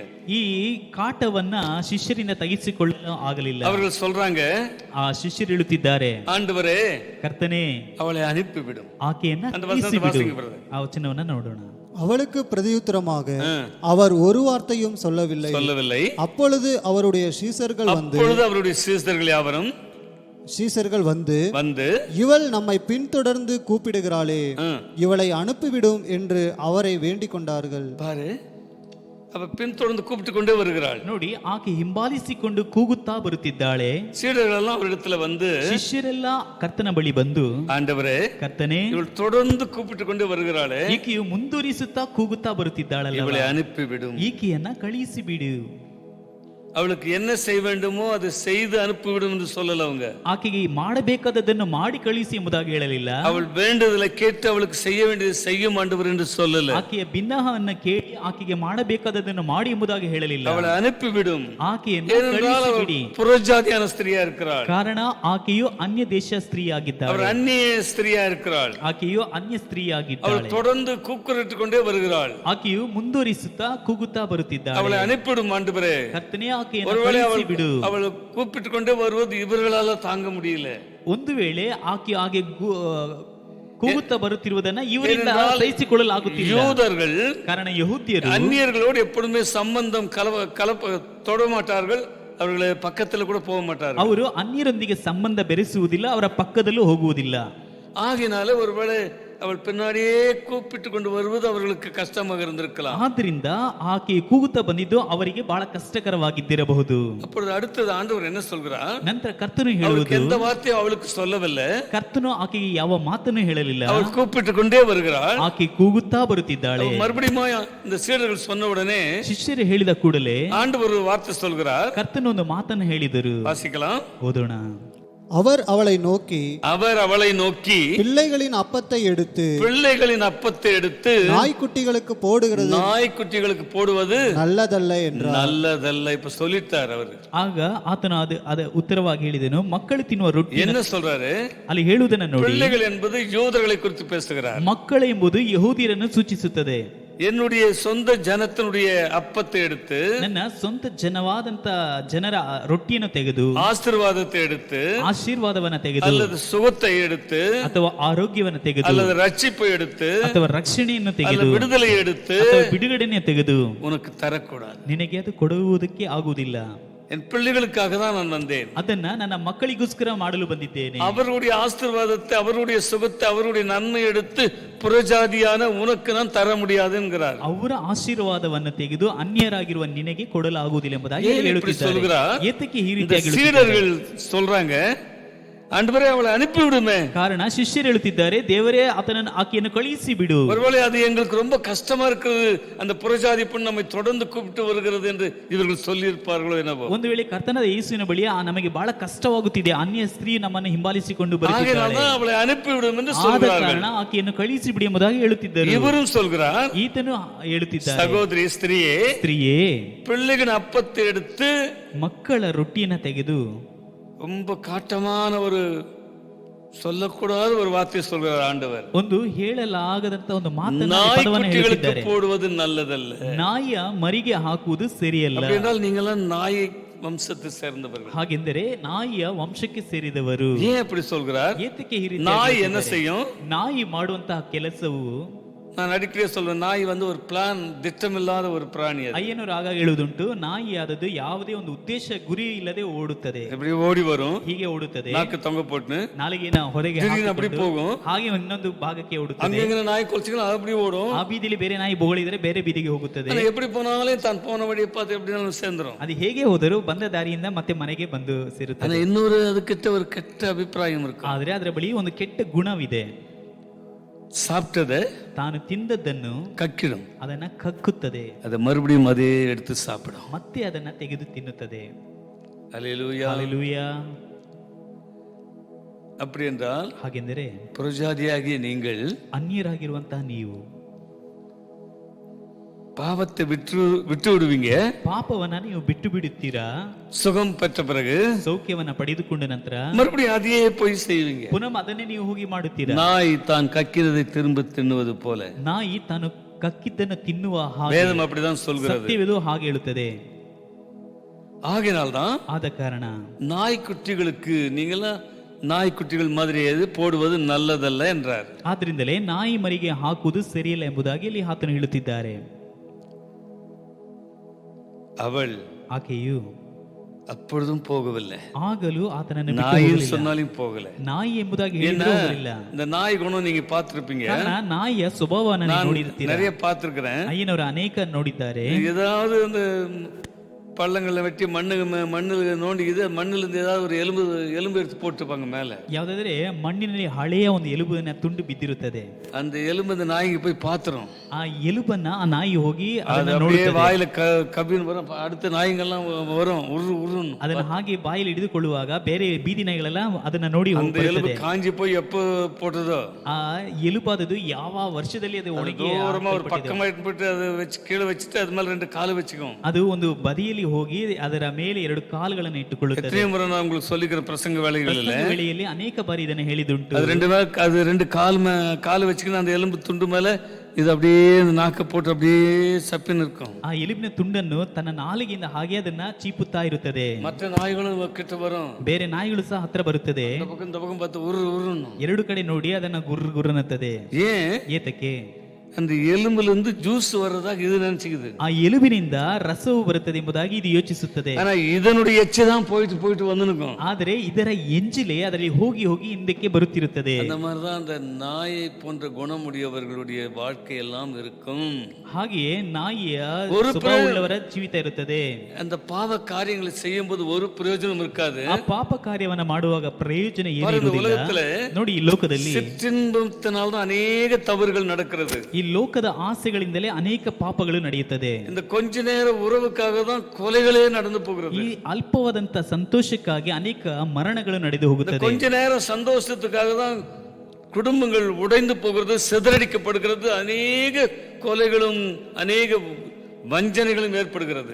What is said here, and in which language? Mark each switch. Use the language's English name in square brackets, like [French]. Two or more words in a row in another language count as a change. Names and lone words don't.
[Kannada] ಈ ಕಾಟವನ್ನ ಶಿಷ್ಯರಿಂದ ತೆಗೆಸಿಕೊಳ್ಳಲು ಆಗಲಿಲ್ಲ. [Tamil] அவர்கள் சொல்றாங்க, [Kannada] ಆ ಶಿಷ್ಯರು ಹೇಳುತ್ತಿದ್ದಾರೆ, [Tamil] ஆண்டவரೇ [Kannada] ಕರ್ತನೇ [Tamil] அவளை அனுப்பிவிடும். [Kannada] ಆಕೆಯನ್ನ [Tamil] அந்த வசனத்தை [Kannada] ಕಳುಹಿಸಿಬಿಡು. [Tamil] வாசிங்க brother. [Kannada] ಆ ವಚನವನ್ನ ನೋಡೋಣ. [Tamil] அவளுக்கு பிரதியுத்தரமாக அவர் ஒரு வார்த்தையும் சொல்லவில்லை. சொல்லவில்லை. அப்பொழுது அவருடைய சீசர்கள் அவருடைய சீசர்கள் வந்து இவள் நம்மை பின்தொடர்ந்து கூப்பிடுகிறாளே, இவளை அனுப்பிவிடும் என்று அவரை வேண்டிக் கொண்டார்கள். பாரு, அவ பின்தொடர்ந்து கூப்பிட்டு கொண்டே வருகிறாள். [Kannada] ನೋಡಿ, ಆಕೆ ಹಿಂಬಾಲಿಸಿಕೊಂಡು ಕೂಗುತ್ತಾ ಬರುತ್ತಿದ್ದಾಳೆ. [Tamil] சீடர்கள் எல்லாம் அவரிடத்துல வந்து, [Kannada] ಶಿಷ್ಯರೆಲ್ಲ ಕರ್ತನ ಬಳಿ ಬಂದು, [Tamil] ஆண்டவரே [Kannada] ಕರ್ತನೇ [Tamil] இவள் தொடர்ந்து கூப்பிட்டு கொண்டே வருகிறாளே, [Kannada] ಈಕೆಯು ಮುಂದುವರಿಸುತ್ತಾ ಕೂಗುತ್ತಾ ಬರುತ್ತಿದ್ದಾಳಲ್ಲ, [Tamil] இவளை அனுப்பிவிடும். [Kannada] ಈಕೆಯನ್ನ ಕಳುಹಿಸಿ ಬಿಡು. [Tamil] அவளுக்கு என்ன செய்ய வேண்டுமோ அதை செய்து அனுப்பிவிடும் என்று சொல்லல. அவங்க [Kannada] ಆಕೆಗೆ ಮಾಡಬೇಕಾದದನ್ನು ಮಾಡಿ ಕಳುಹಿಸಿ ಎಂಬುದಾಗಿ ಹೇಳಲಿಲ್ಲ. [Tamil] அவள் வேண்டுதலை கேட்டு அவளுக்கு செய்ய வேண்டியது செய்யும் ஆண்டவர் என்று சொல்லல. [Kannada] ಆಕೆಯ ಬಿನ್ನಹವನ್ನು ಕೇಳಿ ಆಕೆಗೆ ಮಾಡಬೇಕಾದದನ್ನು ಮಾಡಿ ಎಂಬುದಾಗಿ ಹೇಳಲಿಲ್ಲ. [Tamil] அவளை அனுப்பிவிடும். [Kannada] ಆಕೆಯನ್ನು ಕಳುಹಿಸಿ ಬಿಡಿ. [Tamil] புறஜாதியான ஸ்திரியா இருக்கிறாள். [Kannada] ಕಾರಣ ಆಕೆಯು ಅನ್ಯ ದೇಶ ಸ್ತ್ರೀಯಾಗಿದ್ದಾಳೆ. [Tamil] அவள் அந்நிய ஸ்திரியா இருக்கிறாள். [Kannada] ಆಕೆಯು ಅನ್ಯ [Tamil] அவள் [Kannada] ಸ್ತ್ರೀಯಾಗಿದ್ದಾಳೆ. [Tamil] தொடர்ந்து கூக்குரட்டு கொண்டே வருகிறாள். [Kannada] ಆಕೆಯು ಮುಂದುವರಿಸುತ್ತಾ ಕೂಗುತ್ತಾ ಬರುತ್ತಿದ್ದಾಳೆ. [Tamil] அவளை அனுப்பிவிடும் ஆண்டவரே. [Kannada] ಕರ್ತನೇ ಆಕೆಯನ್ನು [Tamil] ஒருவேளை [Kannada] ಕಳುಹಿಸಿ ಬಿಡು. [Tamil] அவள் கூப்பிட்டு கொண்டே வருவது இவர்களால தாங்க முடியல. [Kannada] ಒಂದು ವೇಳೆ ಆಕೆ ಹಾಗೆ ಕೂಗುತ್ತಾ ಬರುತ್ತಿರುವುದನ್ನ ಇವರಿಂದ ಸಹಿಸಿಕೊಳ್ಳಲಾಗುತ್ತಿಲ್ಲ. [Tamil] யூதர்கள் [Kannada] ಕಾರಣ ಯಹೂದ್ಯರು [Tamil] அந்நியர்களோடு எப்பொழுதுமே சம்பந்தம் தொட மாட்டார்கள். அவர்களை பக்கத்துல கூட போக மாட்டார்கள். [Kannada] ಅವರು ಅನ್ಯರೊಂದಿಗೆ ಸಂಬಂಧ ಬೆರೆಸುವುದಿಲ್ಲ, ಅವರ ಪಕ್ಕದಲ್ಲೂ ಹೋಗುವುದಿಲ್ಲ. [Tamil] ஆகினால ஒருவேளை அவள் பின்னாடியே கூப்பிட்டு கொண்டு வருவது அவர்களுக்கு கஷ்டமாக இருந்திருக்கலாம். [Kannada] ಆದ್ರಿಂದ ಆಕೆ ಕೂಗುತ್ತಾ ಬಂದಿದ್ದು ಅವರಿಗೆ ಬಹಳ ಕಷ್ಟಕರವಾಗಿದ್ದಿರಬಹುದು. [Tamil] அப்பொழுது அடுத்தது ஆண்டவர் என்ன சொல்கிறார்? [Kannada] ನಂತರ ಕರ್ತನು ಹೇಳುವುದು, [Tamil] எந்த வார்த்தையும் அவளுக்கு சொல்லவில்லை. [Kannada] ಕರ್ತನು ಆಕೆಗೆ ಯಾವ ಮಾತನ್ನು ಹೇಳಲಿಲ್ಲ. [Tamil] அவள் கூப்பிட்டு கொண்டே வருகிறாள். [Kannada] ಆಕೆ ಕೂಗುತ್ತಾ ಬರುತ್ತಿದ್ದಾಳೆ. [Tamil] மறுபடியும் இந்த சீடர்கள் சொன்ன உடனே [Kannada] ಶಿಷ್ಯರು ಹೇಳಿದ ಕೂಡಲೇ [Tamil] ஆண்டவர் ஒரு வார்த்தை சொல்கிறார். [Kannada] ಕರ್ತನು ಒಂದು ಮಾತನ್ನು ಹೇಳಿದರು. [Tamil] வாசிக்கலாம். [Kannada] ಓದೋಣ. [Tamil] அவர் அவளை நோக்கி பிள்ளைகளின் அப்பத்தை எடுத்து நாய்க்குட்டிகளுக்கு போடுவது நல்லதல்ல என்றார். நல்லதல்ல இப்ப சொல்லிட்டார் அவர். [Kannada] ಆಗ ಆತನು ಅದ ಉತ್ತರವಾಗಿ ಹೇಳಿದನು, ಮಕ್ಕಳು ತಿನ್ನುವ ರೊಟ್ಟಿ. [Tamil] என்ன சொல்றாரு? [Kannada] ಅಲ್ಲಿ ಹೇಳುವುದನ್ನು ನೋಡಿ. [Tamil] பிள்ளைகள் என்பது யூதர்களை குறித்து பேசுகிறார். [Kannada] ಮಕ್ಕಳು ಎಂಬುದು ಯಹೂದ್ಯರನ್ನು ಸೂಚಿಸುತ್ತದೆ. [Tamil] என்னுடைய சொந்த ஜனத்தினுடைய அப்பத்தை எடுத்து, [Kannada] ನನ್ನ ಸ್ವಂತ ಜನವಾದಂತ ಜನರ ರೊಟ್ಟಿಯನ್ನು ತೆಗೆದು, [Tamil] ஆசீர்வாதத்தை எடுத்து, [Kannada] ಆಶೀರ್ವಾದವನ್ನು ತೆಗೆದು, [Tamil] அல்லது சுகத்தை எடுத்து, [Kannada] ಅಥವಾ ಆರೋಗ್ಯವನ್ನು ತೆಗೆದು, [Tamil] அல்லது ரட்சிப்பை எடுத்து, [Kannada] ಅಥವಾ ರಕ್ಷಣೆಯನ್ನು ತೆಗೆದು, [Tamil] விடுதலை எடுத்து, [Kannada] ಅಥವಾ ಬಿಡುಗಡೆಯನ್ನು ತೆಗೆದು [Tamil] உனக்கு தரக்கூடாது. [Kannada] ನಿನಗೆ ಅದು ಕೊಡುವುದಕ್ಕೆ ಆಗುವುದಿಲ್ಲ. [Tamil] என் பிள்ளைகளுக்காக தான் நான் வந்தேன். [Kannada] ಅದನ್ನ ನನ್ನ ಮಕ್ಕಳಿಗೋಸ್ಕರ ಮಾಡಲು ಬಂದಿದ್ದೇನೆ. [Tamil] அவருடைய ஆசீர்வாதத்தை, அவருடைய சுகத்தை, அவருடைய நன்மை எடுத்து புறஜாதியான உனக்கு நான் தர முடியாது என்கிறார். [Kannada] ಅವರ ಆಶೀರ್ವಾದವನ್ನು ತೆಗೆದು ಅನ್ಯರಾಗಿರುವ ನಿನಗೆ ಕೊಡಲಾಗುವುದಿಲ್ಲ ಎಂಬುದಾಗಿ ಹೇಳುತ್ತಿದ್ದಾರೆ. ಏತಕ್ಕೆ ಈ ರೀತಿಯಾಗಿ [Tamil] சீடர்கள் சொல்றாங்க, ஆண்டவரே அவளை அனுப்பி விடுமே. [Kannada] ಕಾರಣ ಶಿಷ್ಯರು ಹೇಳುತ್ತಿದ್ದಾರೆ, ದೇವರೇ ಆಕೆಯನ್ನು ಕಳುಹಿಸಿ ಬಿಡು. [Tamil] ஒருவேளை அது எங்களுக்கு ரொம்ப கஷ்டமா இருக்கிறது, அந்த புறஜாதி பெண் நம்மை தொடர்ந்து கூப்பிட்டு வருகிறது என்று இவர்கள் சொல்லி இருப்பார்களோ என்னவோ. [Kannada] ಒಂದು ವೇಳೆ ಕರ್ತನಾದ ಯೇಸುವಿನ ಬಳಿ ನಮಗೆ ಬಹಳ ಕಷ್ಟವಾಗುತ್ತಿದೆ, ಅನ್ಯ ಸ್ತ್ರೀ ನಮ್ಮನ್ನು ಹಿಂಬಾಲಿಸಿಕೊಂಡು ಬರುತ್ತಿದ್ದಾಳೆ, [Tamil] அவளை ಅನುப்பி விடும் என்று சொல்கிறார்கள். [Kannada] ಕಾರಣ ಆಕೆಯನ್ನು ಕಳುಹಿಸಿ ಬಿಡಿ ಎಂಬುದಾಗಿ ಹೇಳುತ್ತಿದ್ದರು. [Tamil] இவரும் சொல்கிறார், [Kannada] ಈತನು ಹೇಳುತ್ತಿದ್ದಾರೆ, [Tamil] சகோதரி ஸ்திரியே பிள்ளைகளின் அப்பத்தை எடுத்து [Kannada] ಮಕ್ಕಳ ರೊಟ್ಟಿಯನ್ನು ತೆಗೆದು, [Tamil] ரொம்ப காட்டமான ஒரு சொல்லக்கூடாத ஒரு வார்த்தை சொல்கிறார் ஆண்டவர். [Kannada] ಒಂದು ಹೇಳಲಾಗದಂತ ಒಂದು ಮಾತನ್ನು ಹೇಳಿದ್ದಾರೆ, [Tamil] போடுவது நல்லதல்ல. [Kannada] ನಾಯಿಯ ಮರಿಗೆ ಹಾಕುವುದು ಸರಿಯಲ್ಲ. [Tamil] என்றால் நீங்களாம் நாயை வம்சத்தை சேர்ந்தவர்கள். [Kannada] ಹಾಗೆಂದರೆ ನಾಯಿಯ ವಂಶಕ್ಕೆ ಸೇರಿದವರು. [Tamil] ஏன் அப்படி சொல்கிறார்? [Kannada] ಏತಕ್ಕೆ ಈ ರೀತಿ? [Tamil] நாய் என்ன செய்யும்? [Kannada] ನಾಯಿ ಮಾಡುವಂತಹ ಕೆಲಸವು [Tamil] நான் அடிக்கடி சொல்வேன், நாய் ஒரு பிளான், திட்டமில்லாத ஒரு பிராணி. அது [Kannada] ಅಯ್ಯನವರು ಆಗಾಗ ಹೇಳುವುದುಂಟು, ನಾಯಿ ಆದದ್ದು ಯಾವುದೇ ಒಂದು ಉದ್ದೇಶ ಗುರಿ ಇಲ್ಲದೆ ಓಡುತ್ತದೆ, [Tamil] எப்படி ஓடி வரும், [Kannada] ಹೀಗೆ ಓಡುತ್ತದೆ, [Tamil] நாக்கு தொங்க போட்டுன்னு [Kannada] ನಾಲಿಗೆನ ಹೊರಗೆ [Tamil] திடீர்னு அப்படி [Kannada] ಹಾಕಿಕೊಂಡು [Tamil] போகும். [Kannada] ಹಾಗೆ ಇನ್ನೊಂದು ಭಾಗಕ್ಕೆ ಓಡುತ್ತದೆ. [Tamil] அங்க நாய் குலைச்சிக்கலாம், அது அப்படி ஓடும். [Kannada] ಆ ಬೀದಿಲಿ ಬೇರೆ ನಾಯಿ ಬೊಗಳಿದ್ರೆ ಬೇರೆ ಬೀದಿಗೆ ಹೋಗುತ್ತದೆ. [Tamil] ஆனா எப்படி போனாலும் தான் போன வழியை பார்த்து எப்படினாலும் சேர்ந்துரும். [Kannada] ಅದು ಹೇಗೆ ಹೋದರೂ ಬಂದ ದಾರಿಯಿಂದ ಮತ್ತೆ ಮನೆಗೆ ಬಂದು ಸೇರುತ್ತದೆ. [Tamil] ஆனா இன்னொரு அதுக்கிட்ட ஒரு கெட்ட அபிப்பிராயம் இருக்கு. [Kannada] ಆದ್ರೆ ಅದರ ಬಳಿ ಒಂದು ಕೆಟ್ಟ ಗುಣವಿದೆ. [Tamil] சாப்பிட்டதை [Kannada] ತಾನು ತಿಂದದ್ದನ್ನು [Tamil] கக்கிடும், [Kannada] ಅದನ್ನ ಕಕ್ಕುತ್ತದೆ, [Tamil] அதை மறுபடியும் அதே எடுத்து சாப்பிடும். [Kannada] ಮತ್ತೆ ಅದನ್ನ ತೆಗೆದು ತಿನ್ನುತ್ತದೆ. [Tamil] அல்லேலூயா. [Kannada] ಹಲ್ಲೆಲೂಯಾ. [Tamil] அப்படி என்றால் [Kannada] ಹಾಗೆಂದರೆ [Tamil] புறஜாதியாகிய நீங்கள் [Kannada] ಅನ್ಯರಾಗಿರುವಂತಹ ನೀವು [Tamil] பாவத்தை விட்டு விடுவீங்க. [Kannada] ಪಾಪವನ್ನ ನೀವು ಬಿಟ್ಟು ಬಿಡುತ್ತೀರಾ. [Tamil] சுகம் பெற்ற பிறகு [Kannada] ಸೌಖ್ಯವನ್ನ ಪಡೆದುಕೊಂಡ ನಂತರ [Tamil] மறுபடியும் அதையே போய் செய்வீங்க. [Kannada] ಪುನಃ ಅದನ್ನೇ ನೀವು ಹೋಗಿ ಮಾಡುತ್ತೀರಾ. [Tamil] நாய் தான் கக்கிறதை திரும்ப தின்னுவது போல. [Kannada] ನಾಯಿ ತಾನು ಕಕ್ಕಿದ್ದನ್ನು ತಿನ್ನುವ ಹಾಗೆ [Tamil] வேதம் அப்படிதான் சொல்கிறது. [Kannada] ಸತ್ಯವೇದು ಹಾಗೆ ಹೇಳುತ್ತದೆ. [Tamil] ஆகையினால்தான் [Kannada] ಆದ ಕಾರಣ [Tamil] நாய்க்குட்டிகளுக்கு நீங்களாம் நாய்க்குட்டிகள் மாதிரி எது போடுவது நல்லதல்ல என்றார். [Kannada] ಆದ್ರಿಂದಲೇ ನಾಯಿ ಮರಿಗೆ ಹಾಕುವುದು ಸರಿಯಲ್ಲ ಎಂಬುದಾಗಿ ಇಲ್ಲಿ ಆತನು ಹೇಳುತ್ತಿದ್ದಾರೆ. [Tamil] அவள் [Kannada] ಆಕೆಯು [Tamil] அப்பொழுதும் போகவில்லை. [Kannada] ಆಗಲೂ ಆತನನ್ನು ಬಿಟ್ಟು [Tamil] நாய் [Kannada] ಹೋಗಲಿಲ್ಲ. [Tamil] சொன்னாலும் போகல. [Kannada] ನಾಯಿ ಎಂಬುದಾಗಿ ಹೇಳಿದ್ರೆ ಹೋಗಲಿಲ್ಲ. [Tamil] இந்த நாய் குணம் நீங்க பார்த்திருப்பீங்க. [Kannada] ಕಾರಣ ನಾಯಿಯ ಸ್ವಭಾವವನ್ನು ನೀವು [Tamil] நான் [Kannada] ನೋಡಿರ್ತೀರ. [Tamil] நிறைய பார்த்திருக்கிறேன். [Kannada] ಅಯ್ಯನವರು ಅನೇಕ ನೋಡಿದ್ದಾರೆ. [Tamil] ஏதாவது அந்த பள்ளங்களை வெட்டி மண்ணில் நோண்டி மண்ணில் இருந்து ஏதாவது ஒரு எலும்பு எடுத்து போட்டுப்பாங்க மேல. [Kannada] ಯಾವುದಾದ್ರೆ ಮಣ್ಣಿನಲ್ಲಿ ಹಳೆಯ ಒಂದು ಎಲುಬನ್ನ ತುಂಡು ಬಿದ್ದಿರುತ್ತದೆ. [Tamil] அந்த எலும்பு அந்த நாய்க்கு போய் பாத்துரும். [Kannada] ಆ ಎಲುಬನ್ನ ಆ ನಾಯಿ ಹೋಗಿ [Tamil] அது [Kannada] ಅದನ್ನ [Tamil] அப்படியே [Kannada] ನೋಡುತ್ತದೆ. [Tamil] வாயில கபின்னு வரும். அடுத்த நாய்ங்கெல்லாம் வரும் உருன்னு. [Kannada] ಅದನ್ನ ಹಾಗೆ ಬಾಯಲ್ಲಿ ಹಿಡಿದುಕೊಳ್ಳುವಾಗ ಬೇರೆ ಬೀದಿ ನಾಯಿಗಳೆಲ್ಲ ಅದನ್ನ ನೋಡಿ [Tamil] அந்த எலும்பு காஞ்சி போய் எப்போ போட்டதோ [Kannada] ಆ ಎಲುಬಾದದು ಯಾವ ವರ್ಷದಲ್ಲಿ ಅದು ಒಣಗಿ [Tamil] தூரமா ஒரு பக்கமா போட்டு அதை வச்சு கீழே வச்சுட்டு அது மேல 2 கால் வச்சுக்கும். [Kannada] ಅದು ಒಂದು ಬದಿಯಲ್ಲಿ ಹೋಗಿ ಅದರ ಮೇಲೆ 2 ಕಾಲುಗಳನ್ನು ಇಟ್ಟುಕೊಳ್ಳುತ್ತದೆ. [Tamil] எத்தனை முறை நான் உங்களுக்கு சொல்லிக்கிற பிரசங்க வேலைகளில் [Kannada] ವೇಳೆಯಲ್ಲಿ ಅನೇಕ ಬಾರಿ ಇದನ್ನು ಹೇಳಿದುಂಟು. [Tamil] அது 2 கால் வச்சுக்கின்னு அந்த எலும்பு துண்டு மேல இது அப்படியே நாக்க போட்டு அப்படியே சப்பின்னு இருக்கும். [Kannada] ಆ ಎಲುಬಿನ ತುಂಡನ್ನು ತನ್ನ ನಾಲಿಗೆಯಿಂದ ಹಾಗೆ ಅದನ್ನ ಚೀಪುತ್ತಾ ಇರುತ್ತದೆ. [Tamil] மற்ற நாய்களும் கிட்ட வரும். [Kannada] ಬೇರೆ ನಾಯಿಗಳು ಸಹ ಹತ್ರ ಬರುತ್ತದೆ. [Tamil] இந்த பக்கம் பார்த்து உருன்னு [Kannada] 2 ಕಡೆ ನೋಡಿ ಅದನ್ನ ಗುರ್ರುನ್ನತ್ತದೆ. [Tamil] ஏன்? [Kannada] ಏತಕ್ಕೆ? [Tamil] அந்த எலும்புல இருந்து ஜூஸ் வர்றதாக இது நினைச்சுக்குது. [Kannada] ಆ ಎಲುಬಿನಿಂದ ರಸವು ಬರುತ್ತದೆ ಎಂಬುದಾಗಿ ಇದು ಯೋಚಿಸುತ್ತದೆ. [Tamil] ஆனா இதனுடைய எச்சை தான் போயிட்டு வந்து நிற்கும். [Kannada] ಆದರೆ ಇದರ ಎಂಜಿಲೆ ಅದರಲ್ಲಿ ಹೋಗಿ ಹೋಗಿ ಹಿಂದಕ್ಕೆ ಬರುತ್ತಿರುತ್ತದೆ. [Tamil] அந்த மாதிரி தான் அந்த நாயை போன்ற குணமுடையவர்களுடைய வாழ்க்கை எல்லாம் இருக்கும். [Kannada] ಹಾಗೆಯೇ ನಾಯಿಯ ಸ್ವಭಾವವುಳ್ಳವರ ಜೀವಿತ ಇರುತ್ತದೆ. [Tamil] அந்த பாவ காரியங்களை செய்யும்போது ஒரு பிரயோஜனம் இருக்காது. [Kannada] ಆ ಪಾಪ ಕಾರ್ಯವನ್ನ ಮಾಡುವಾಗ ಪ್ರಯೋಜನ ಏನು [Tamil] பாருங்க, [Kannada] ಇರುವುದಿಲ್ಲ. [Tamil] உலகத்துல [Kannada] ನೋಡಿ, ಈ ಲೋಕದಲ್ಲಿ [Tamil] சிற்றின்பத்தினால் தான் அநேக தவறுகள் நடக்கிறது. [Kannada] ಈ ಲೋಕದ ಆಸೆಗಳಿಂದಲೇ ಅನೇಕ ಪಾಪಗಳು ನಡೆಯುತ್ತದೆ. [Tamil] இந்த கொஞ்ச நேர உறவுக்காக தான் கொலைகளே நடந்து போகிறது. [Kannada] ಈ ಅಲ್ಪವಾದಂತ ಸಂತೋಷಕ್ಕಾಗಿ ಅನೇಕ ಮರಣಗಳು ನಡೆದು ಹೋಗುತ್ತದೆ. [Tamil] கொஞ்ச நேரம் சந்தோஷத்துக்காக தான் குடும்பங்கள் உடைந்து போகிறது, சிதறடிக்கப்படுகிறது, அநேக கொலைகளும் அநேக ವಂಚನೆகளும் ஏற்படுகிறது.